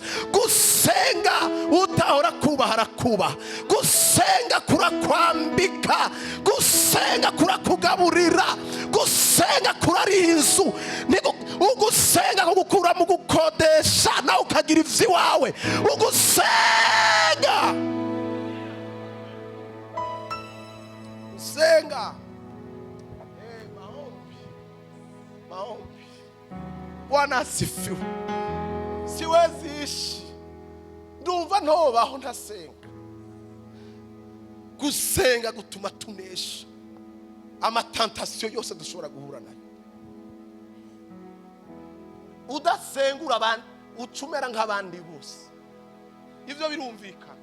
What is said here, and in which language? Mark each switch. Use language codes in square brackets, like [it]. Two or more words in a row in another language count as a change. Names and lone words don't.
[rn] Gusenga utahora kubaha arakubaha, gusenga kurakwambika, gusenga kurakugaburira, gusenga kurariha inzu, ugusenga kugukura mu gukodesha nawe ukagira ivy'iwawe. Ugusenga senga maombi. [sw] Bwana asifiwe. Siwezi ishi, [rn] ndumva ntobaho ntasenga. Gusenga gutuma tunesha amatantasiyo yose dushobora guhura nayo. Udasengura abantu ucumera nk'abandi bose, ivyo birumvikana.